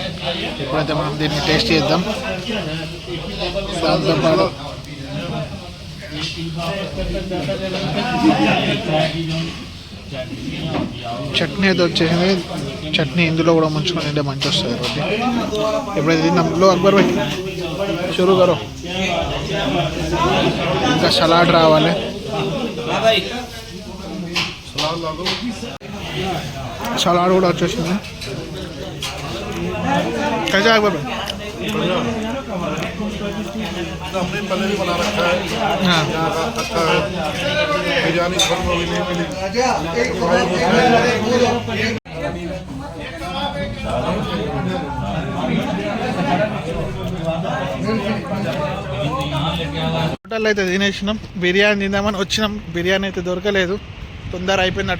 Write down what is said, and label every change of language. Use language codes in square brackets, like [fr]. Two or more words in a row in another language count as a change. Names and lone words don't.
[te] ఇప్పుడైతే మనం దీన్ని టేస్ట్ చేద్దాం. దాంతోపాటు చట్నీ అయితే వచ్చేసింది. చట్నీ ఇందులో కూడా ముంచుకొని తింటే మంచి వస్తుంది రోటీ. ఎప్పుడైతే తిందాం. [hi] लो अकबर भाई शुरू करो. [te] ఇంకా సలాడ్ రావాలి. సలాడ్ కూడా వచ్చేసింది. [hi] कैसा है बाबा? हमने पहले भी बना रखा है। हाँ बिरयानी घर में भी नहीं मिली। [te] హోటల్లో అయితే తినేసినాం. బిర్యానీ తిందామని వచ్చినాం. బిర్యానీ అయితే దొరకలేదు, తొందర అయిపోయిందట.